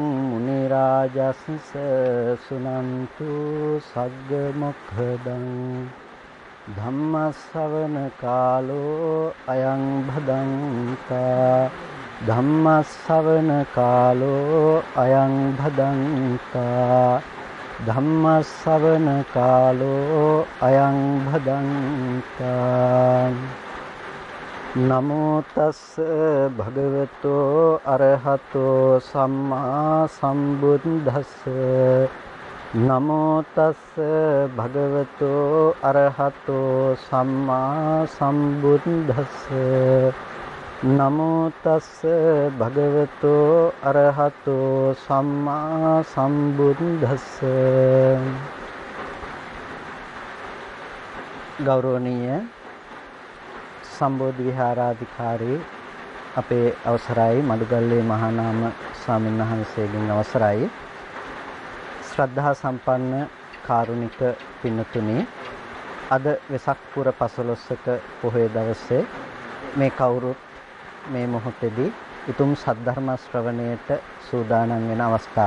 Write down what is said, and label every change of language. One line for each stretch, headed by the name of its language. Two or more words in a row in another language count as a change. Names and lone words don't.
Pali: මුනි රාජස්ස සුනන්තු සග්ග මොක්ඛදං ධම්ම ශ්‍රවණ කාලෝ අයං භදංතා ධම්ම ශ්‍රවණ කාලෝ අයං භදංතා ධම්ම ශ්‍රවණ කාලෝ අයං භදංතා නමෝ තස් භගවතෝ අරහතෝ සම්මා සම්බුද්දස්ස නමෝ තස් භගවතෝ අරහතෝ සම්මා සම්බුද්දස්ස නමෝ තස් භගවතෝ අරහතෝ සම්මා සම්බුද්දස්ස
Sinhala: ගෞරවනීය සම්බෝධි විහාරාධිකාරී අපේ අවසරයි මඩුගල්ලේ මහානාම ස්වාමීන් වහන්සේගෙන් අවසරයි ශ්‍රද්ධා සම්පන්න කාරුණික පින්තුනි අද වෙසක් පුර 15ක පොහොය දවසේ මේ කවුරුත් මේ මොහොතේදී උතුම් සද්ධර්ම ශ්‍රවණයට සූදානම් වෙන අවස්ථාව.